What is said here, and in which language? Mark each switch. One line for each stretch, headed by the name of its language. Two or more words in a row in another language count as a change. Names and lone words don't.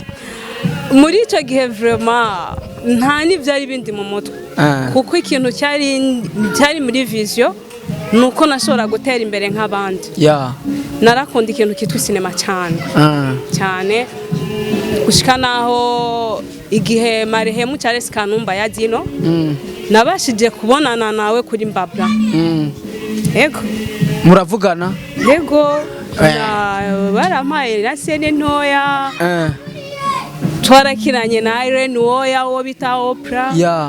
Rundi: Muri ico gihe vraiment nta nivyari bindi mu mutwe. Kuko ikintu cyari muri vision nuko nashobora gutera imbere nk'abandi. Narakunda ikintu kitwa cinema cyane. Cyane gushika naho igihe marehemu Charles Kanumba yadino nabashije kubonana nawe kuri Mbabra. Yego. Muravugana? Yego. Barampaye na sene ntoya. Twarakinanye na Irene Woya wo bita Oprah.